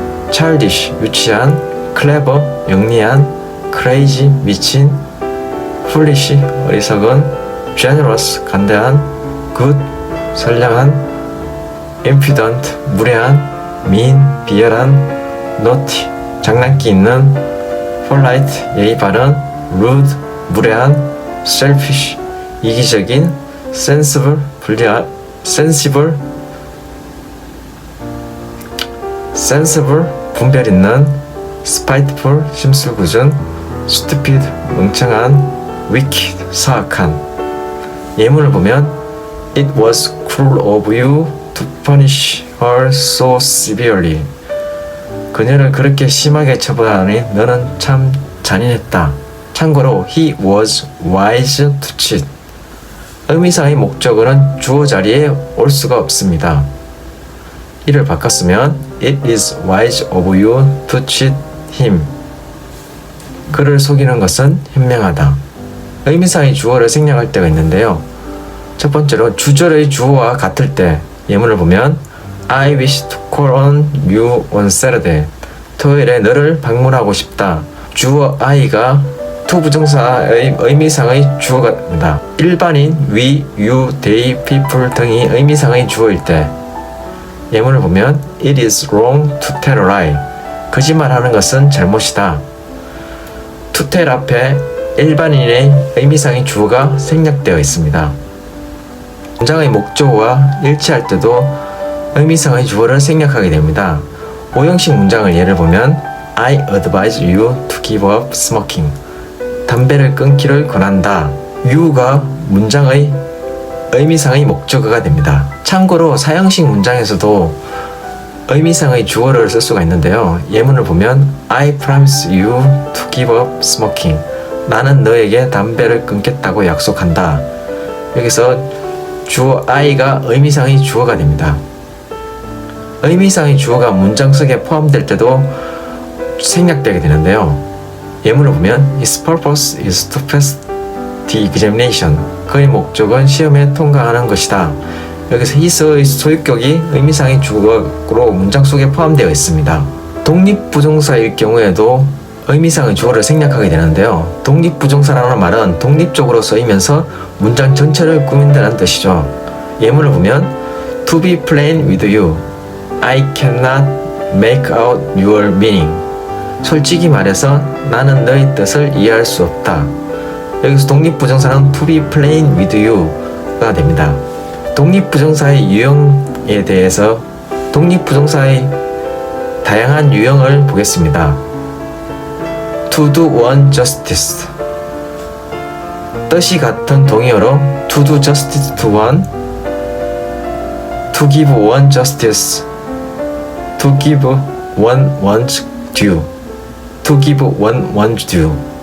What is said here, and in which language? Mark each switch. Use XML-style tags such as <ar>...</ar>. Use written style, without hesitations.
<ko>childish, 유치한, clever, 영리한, crazy, 미친, foolish, 어리석은, generous, 간대한, good, 선량한, impudent, 무례한, mean, 비열한, naughty, 장난기 있는, polite, 예의 바른, rude, 무례한, selfish, 이기적인, sensible, 불리한, sensible, sensible, 분별 있는, spiteful, 심술궂은, stupid, 멍청한, wicked, 사악한. 예문을 보면</ko> <en>It was cruel of you to punish her so severely.</en> <ko>그녀를 그렇게 심하게 처벌하니 너는 참 잔인했다. 참고로</ko> <en>he was wise to cheat.</en> <ko>의미상의 목적어는 주어 자리에 올 수가 없습니다. 이를 바꿨으면</ko> <en>It is wise of you to cheat him.</en> <ko>그를 속이는 것은 현명하다. 의미상의 주어를 생략할 때가 있는데요. 첫 번째로 주절의 주어와 같을 때 예문을 보면</ko> <en>I wish to call on you on Saturday.</en> <ko>토요일에 너를 방문하고 싶다. 주어 I가 to 부정사의 의미상의 주어가 됩니다. 일반인 we, you, they, people 등이 의미상의 주어일 때 예문을 보면</ko> <en>It is wrong to tell a lie.</en> <ko>거짓말하는 것은 잘못이다. to tell 앞에 일반인의 의미상의 주어가 생략되어 있습니다. 문장의 목적어와 일치할 때도 의미상의 주어를 생략하게 됩니다. 오형식 문장을 예를 보면</ko> <en>I advise you to give up smoking.</en> <ko>담배를 끊기를 권한다. you가 문장의 의미상의 목적어가 됩니다. 참고로 사형식 문장에서도 의미상의 주어를 쓸 수가 있는데요. 예문을 보면</ko> <en>I promise you to give up smoking.</en> <ko>나는 너에게 담배를 끊겠다고 약속한다. 여기서 주어 I가 의미상의 주어가 됩니다. 의미상의 주어가 문장 속에 포함될 때도 생략되게 되는데요. 예문을 보면</ko> <en>His purpose is to pass the examination.</en> <ko>그의 목적은 시험에 통과하는 것이다. 여기서 his의 소유격이 의미상의 주어로 문장 속에 포함되어 있습니다. 독립부정사일 경우에도 의미상의 주어를 생략하게 되는데요. 독립부정사라는 말은 독립적으로 쓰이면서 문장 전체를 꾸민다는 뜻이죠. 예문을 보면</ko> <en>To be plain with you, I cannot make out your meaning.</en> <ko>솔직히 말해서 나는 너의 뜻을 이해할 수 없다. 여기서 독립부정사는 To be plain with you가 됩니다. 독립부정사의 유형에 대해서 독립부정사의 다양한 유형을 보겠습니다.</ko> <en>To do one justice.</en> <ko>뜻이 같은 동의어로</ko> <en>to do justice to one, to give one justice, to give one one's due, to give one one's due.</en>